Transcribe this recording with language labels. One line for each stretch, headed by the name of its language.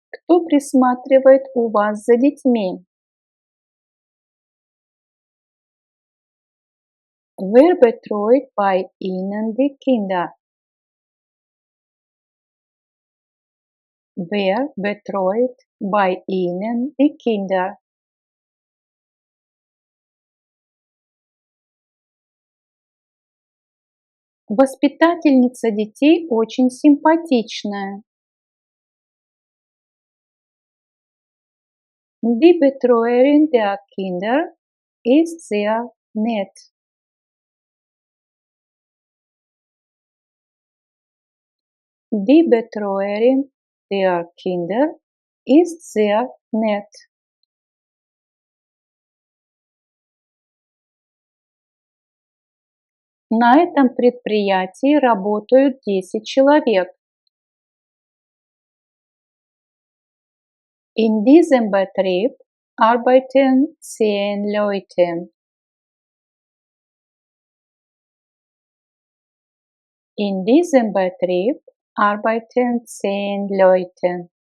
Russian: Кто присматривает у вас за детьми?
German: Wer betreut bei Ihnen die Kinder? Wer betreut bei Ihnen die Kinder?
Russian: Воспитательница детей очень симпатичная.
German: Die Betreuerin der Kinder ist sehr nett. Die Betreuerin der Kinder ist sehr nett.
Russian: На этом предприятии работают 10 человек.
German: In diesem Betrieb arbeiten 10 Leute. In diesem Betrieb arbeiten 10 Leute.